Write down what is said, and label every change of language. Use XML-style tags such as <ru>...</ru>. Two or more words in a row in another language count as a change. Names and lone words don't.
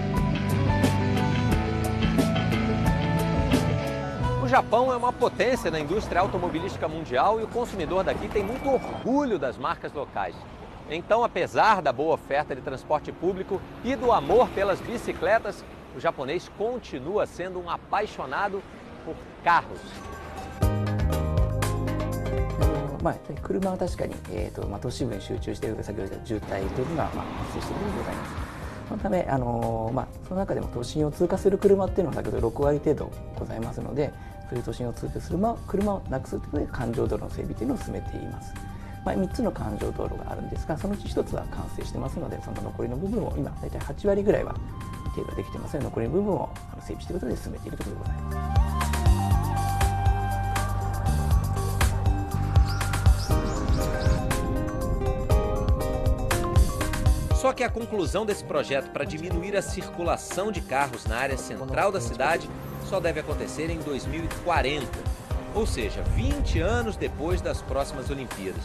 <pt>O Japão é uma potência na indústria automobilística mundial e o consumidor daqui tem muito orgulho das marcas locais. Então, apesar da boa oferta de transporte público e do amor pelas bicicletas, o japonês continua sendo um apaixonado por carros.</pt> <ja>車は確かに、都市部に集中している先ほど言った渋滞というのが、発生しているようでございます。そのため、その中でも都心を通過する車っていうのは先ほど6割程度ございますので、そういう都心を通過する車をなくすということで環状道路の整備というのを進めています。3つの環状道路があるんですが、そのうち1つは完成してますので、その残りの部分を今大体8割ぐらいは程度できてますので、残りの部分を整備していくことで進めているところでございます。</ja> <pt>Só que a conclusão desse projeto para diminuir a circulação de carros na área central da cidade só deve acontecer em 2040, ou seja, 20 anos depois das próximas Olimpíadas.</pt>